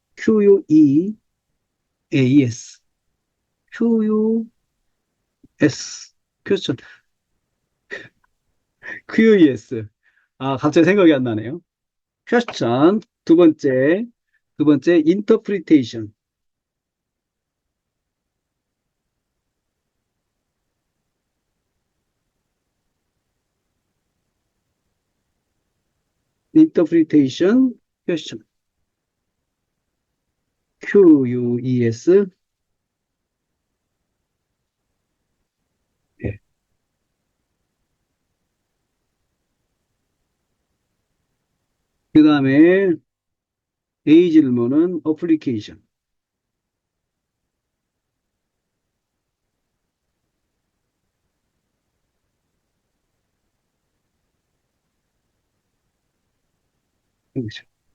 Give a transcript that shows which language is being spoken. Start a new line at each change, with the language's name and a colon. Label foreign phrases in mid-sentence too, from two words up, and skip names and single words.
English: Q-U-E-A-S. Q-U-S. question. Q-U-E-S.
Korean: 아, 갑자기 생각이 안 나네요. question. 두 번째,
English: interpretation. interpretation, question. Q-U-E-S.
Korean: 예. 그 다음에 A 질문은 application. 그렇죠.